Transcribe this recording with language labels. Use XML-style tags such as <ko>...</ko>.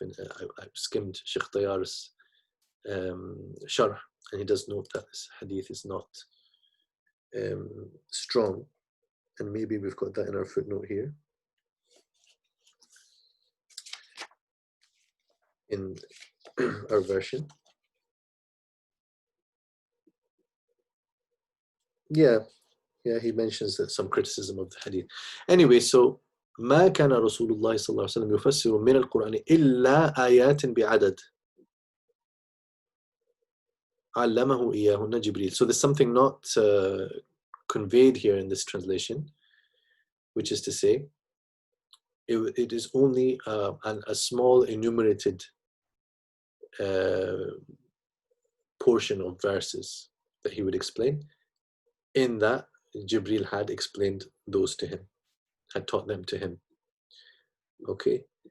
<en>I skimmed Sheikh Tayyar's sharh, and he does note that this hadith is not strong, and maybe we've got that in our footnote here. In our version. Yeah, he mentions that some criticism of the hadith. Anyway, so</en> <ar>ما كان رسول الله صلى الله عليه وسلم يفسر من القرآن إلا آيات بعدد علمه إياهن جبريل.</ar> <en>So there's something not conveyed here in this translation, which is to say, it is only a small enumerated portion of verses that he would explain, in that Jibreel had explained those to him, had taught them to him. Okay.</en>